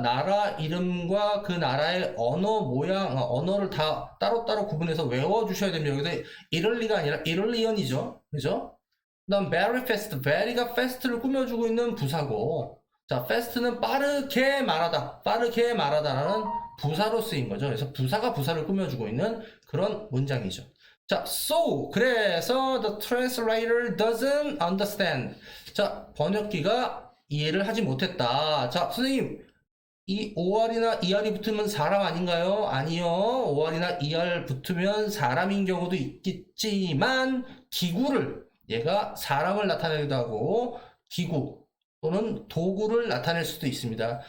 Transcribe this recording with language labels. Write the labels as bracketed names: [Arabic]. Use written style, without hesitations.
[Korean] 나라 이름과 그 나라의 언어 모양, 언어를 다 따로따로 구분해서 외워주셔야 됩니다. 여기서 이럴리가 아니라 이럴리언이죠. 그죠? 그 다음 very fast, very가 fast를 꾸며주고 있는 부사고 자, fast는 빠르게 말하다라는 부사로 쓰인 거죠. 그래서 부사가 부사를 꾸며주고 있는 그런 문장이죠. 자, [English] so [Korean] 그래서 [English] the translator doesn't understand. [Korean] 자, 번역기가 이해를 하지 못했다. 자, 선생님 이 OR이나 ER이 붙으면 사람 아닌가요? 아니요. OR이나 ER 붙으면 사람인 경우도 있겠지만 기구를 얘가 사람을 나타내기도 하고 기구 또는 도구를 나타낼 수도 있습니다.